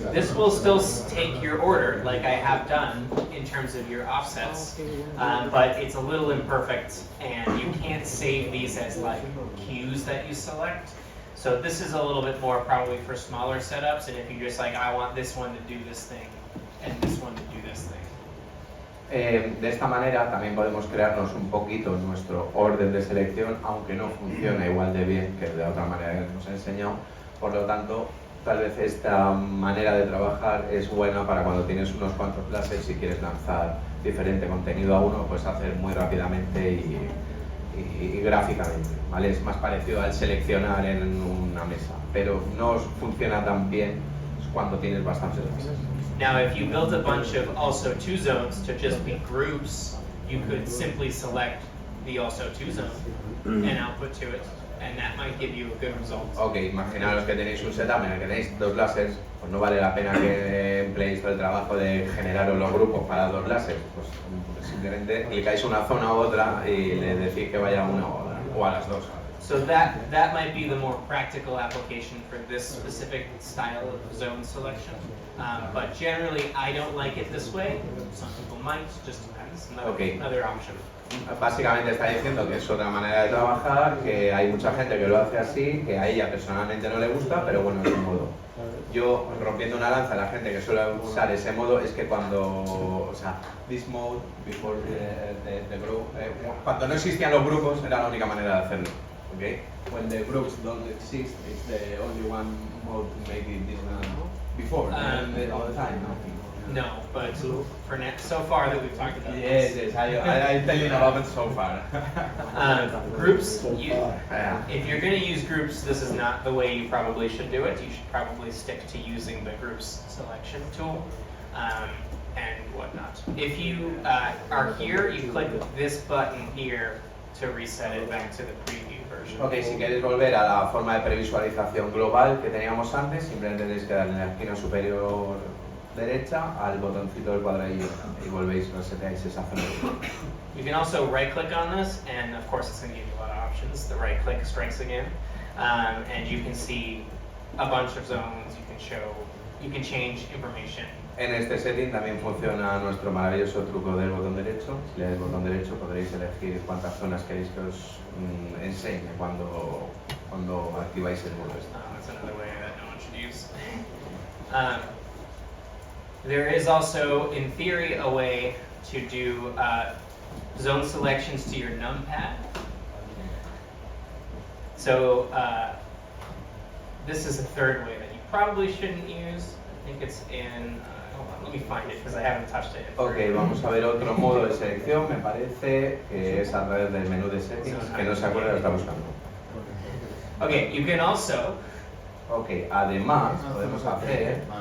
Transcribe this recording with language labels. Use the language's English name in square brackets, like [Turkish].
[English] This will still take your order, like I have done, in terms of your offsets, but it's a little imperfect, and you can't save these as like cues that you select. So this is a little bit more probably for smaller setups, and if you're just like, I want this one to do this thing, and this one to do this thing. [Spanish] De esta manera también podemos crearnos un poquito nuestro orden de selección, aunque no funciona igual de bien que de otra manera que nos he enseñado. Por lo tanto, tal vez esta manera de trabajar es buena para cuando tienes unos cuantos láseres y quieres lanzar diferente contenido a uno, pues hacer muy rápidamente y gráficamente, ¿vale? Es más parecido al seleccionar en una mesa, pero no funciona tan bien cuando tienes bastantes láseres. [English] Now, if you built a bunch of also two zones to just be groups, you could simply select the also two zone and output to it, and that might give you a good result. [Spanish] Ok, imaginaros que tenéis un setup en el que tenéis dos láseres, pues no vale la pena que empleéis todo el trabajo de generaros los grupos para dos láseres, pues simplemente clicáis una zona u otra y le decís que vaya a una o a las dos. [English] So that might be the more practical application for this specific style of zone selection. But generally, I don't like it this way. Some people might, just depends. Another option. [Spanish] Básicamente está diciendo que es otra manera de trabajar, que hay mucha gente que lo hace así, que a ella personalmente no le gusta, pero bueno, es un modo. Yo, rompiendo una lanza a la gente que suele usar ese modo, es que cuando, [English] this mode, before the group, [Spanish] cuando no existían los grupos, era la única manera de hacerlo. [English] Okay? When the groups don't exist, it's the only one mode to make it this before, all the time. No, but for so far that we've talked about Yes, this. I'm telling about it so far. Groups, if you're going to use groups, this is not the way you probably should do it. You should probably stick to using the groups selection tool and whatnot. If you are here, you click this button here to reset it back to the preview version. [Spanish] Ok, si queréis volver a la forma de previsualización global que teníamos antes, simplemente tenéis que darle en la esquina superior derecha al botoncito del cuadradillo y volvéis, reseteáis esa zona. [English] You can also right click on this, and of course it's going to give you a lot of options. The right click strikes again, and you can see a bunch of zones. You can change information. [Spanish] En este setting también funciona nuestro maravilloso truco del botón derecho. Si le dais el botón derecho podréis elegir cuántas zonas queréis que os enseñe cuando activáis el modo este. [English] That's another way that no one should use. There is also, in theory, a way to do zone selections to your numpad. So this is a third way that you probably shouldn't use. I think it's in, Hold on, let me find it because I haven't touched it. [Spanish] Ok, vamos a ver otro modo de selección, me parece que es a través del menú de settings, que no se acuerda, lo está buscando. [English] Okay, you can also [Spanish] Ok, además podemos hacer,